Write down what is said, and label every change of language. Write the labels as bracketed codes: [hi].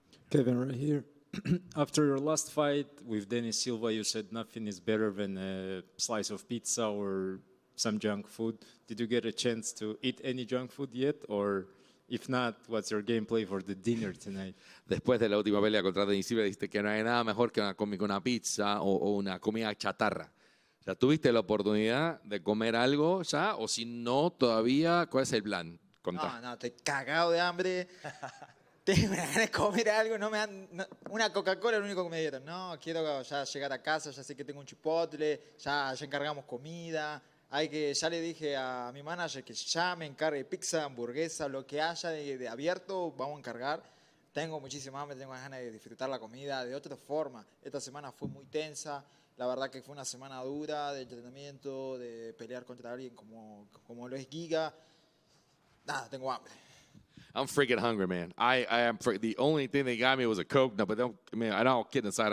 [en] Kevin, right here. After your last fight with Denis Silva, you said nothing is better than a slice of pizza or some junk food. Did you get a chance to eat any junk food yet? Or if not, what's your gameplay for the dinner tonight? [es] Después de la última pelea contra Denis Silva, dijiste que no hay nada mejor que una pizza o una comida chatarra. ¿Ya tuviste la oportunidad de comer algo ya? O si no, todavía, ¿cuál es el plan? No, estoy cagado de hambre. Tengo ganas de comer algo, una Coca-Cola es lo único que me dieron. No, quiero ya llegar a casa, ya sé que tengo un chipotle, ya encargamos comida. Ya le dije a mi manager que ya me encargue pizza, hamburguesa, lo que haya de abierto, vamos a encargar. Tengo muchísima hambre, tengo ganas de disfrutar la comida de otra forma. Esta semana fue muy tensa, la verdad que fue una semana dura de entrenamiento, de pelear contra alguien como lo es Giga. Nada, tengo hambre. [en] I'm freaking hungry, man. I am. The only thing they got me was a Coke. No, but I don't kidding aside.